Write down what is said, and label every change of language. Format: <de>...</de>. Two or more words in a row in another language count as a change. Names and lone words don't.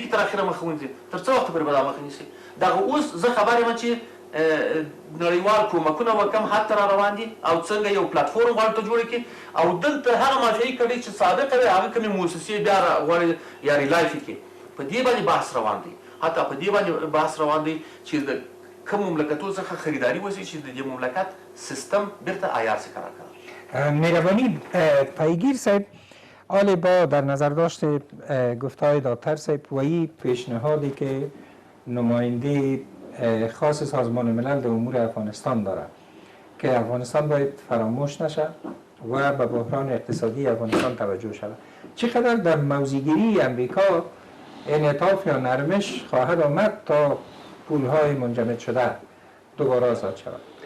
<ps>کې تر اخره مخه ونیسي تر څه وخته پورې به دا مخه نیسي دغه اوس زه خبر یم چې نړیوال کومکونه به کم حد ته را روان دي او څنګه یو پلټفورم غواړي ته جوړه کړي او دلته هغه مافیایي کړي چې صادقه وي هغه کومې مؤسسې بیا غواړي یا ریلایف کړي په دې باندې بحث روان دی حتی په دې باندې بحث روان دی چې د کوم مملکتونو څخه خریداري وشي چې د دې مملکت سیستم بیرته عیار سي کار کنه</ps> <fa>مهربانی پیگیر صاحب آل با در نظر داشت گفتهای دکتر صاحب و این پیشنهادی که نماینده خاص سازمان ملل در امور افغانستان داره که افغانستان باید فراموش نشه و به بحران اقتصادی افغانستان توجه شود چقدر در موضع‌گیری امریکا انعطاف یا نرمش خواهد آمد تا پولهای منجمد شده دوباره آزاد شود؟</fa>